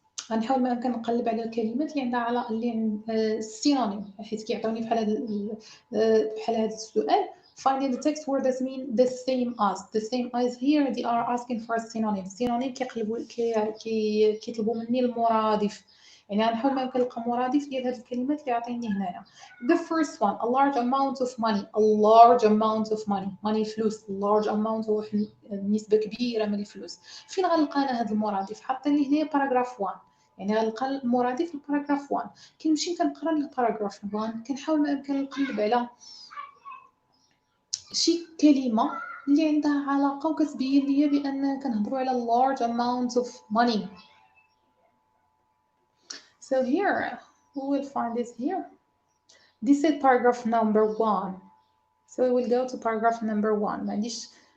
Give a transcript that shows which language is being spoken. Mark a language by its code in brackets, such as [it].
[ar] غنحاول ما أمكن نقلب على الكلمات اللي عندها علاقة اللي عند السينونيم، حيت كيعطيوني بحال هذا السؤال. [en] Finding the text word that mean the same as. The same as here they are asking for a synonym. [ar] Synonym كيطلبوا مني المرادف، يعني غنحاول ما يمكن نلقى مرادف ديال هاد الكلمات اللي عطيني هنايا. [en] The first one, a large amount of money. A large amount of money. money فلوس. large amount [ar] هو نسبة كبيرة من الفلوس. فين غنلقى انا هاد المرادف؟ حاطين لي هنايا باراغراف 1، يعني غنلقى المرادف في الباراغراف 1. كنمشي كنقرا الباراغراف 1، كنحاول ما يمكن نقلب على شي كلمة اللي عندها علاقة وكتبين لي بأن كنهضروا على [en] large amount of money. So here we will find this here. This is paragraph number 1. So we will go to paragraph number 1. [ar] ما عنديش